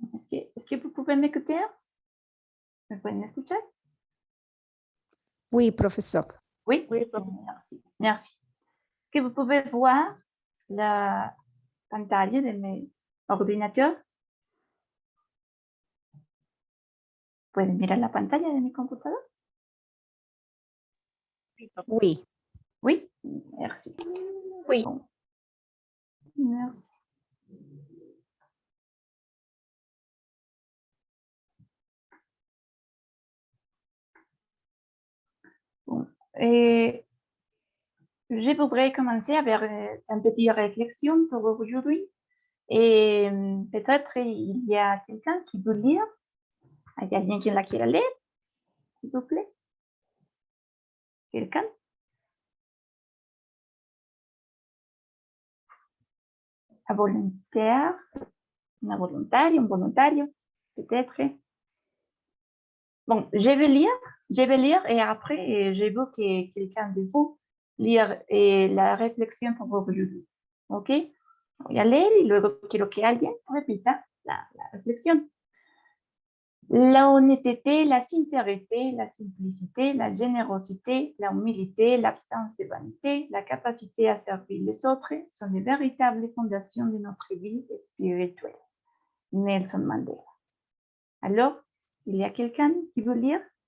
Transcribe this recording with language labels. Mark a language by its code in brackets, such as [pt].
[fr] Est-ce que vous pouvez m'écouter? [es] ¿Me pueden escuchar? [fr] Oui, professeur. Oui, merci. Merci. Que vous pouvez voir la [es] pantalla de mi [fr] ordinateur. [es] ¿Pueden mirar la pantalla de mi computador? [fr] Oui. Oui, merci. Oui. Bon. Merci. Bon. Je voudrais commencer avec une petite réflexion pour aujourd'hui. Et peut-être il y a quelqu'un qui veut lire. [es] ¿Hay alguien que la quiera leer? [fr] S'il vous plaît. [es] ¿Quelqu'un? [fr] Un volontaire, [es] una volontaria, un volontario, [fr] peut-être. Bon, je vais lire et après, je veux que quelqu'un de vous lire la réflexión pour aujourd'hui. [en] ¿Ok? [es] Voy a leer y luego quiero que alguien repita la reflexión. [fr] La honnêteté, la sincérité, la simplicité, la générosité, la humilité, l'absence de vanité, la capacité à servir les autres sont les véritables fondations de notre vie spirituelle. Nelson Mandela. Alors, il y a quelqu'un qui veut lire?